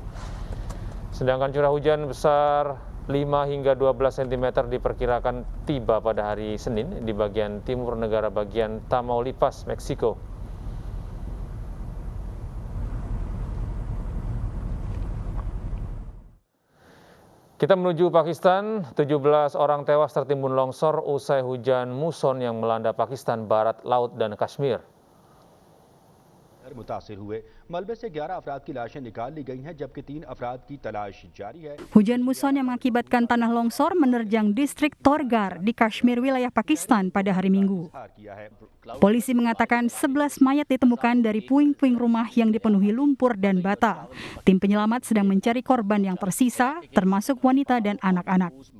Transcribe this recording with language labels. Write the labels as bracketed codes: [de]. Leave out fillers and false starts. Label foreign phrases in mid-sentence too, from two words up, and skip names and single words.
[id] Sedangkan curah hujan besar 5 hingga 12 cm diperkirakan tiba pada hari Senin di bagian timur negara bagian Tamaulipas, Meksiko. Kita menuju Pakistan, 17 orang tewas tertimbun longsor usai hujan muson yang melanda Pakistan Barat, Laut, dan Kashmir. [ur] متاثر ہوئے ملبے سے 11 افراد کی لاشیں نکال لی گئی ہیں جبکہ 3 افراد کی تلاش جاری ہے. [id] Hujan muson yang mengakibatkan tanah longsor menerjang distrik Torgar di Kashmir wilayah Pakistan pada hari Minggu. Polisi mengatakan 11 mayat ditemukan dari puing-puing rumah yang dipenuhi lumpur dan bata. Tim penyelamat sedang mencari korban yang tersisa, termasuk wanita dan anak-anak.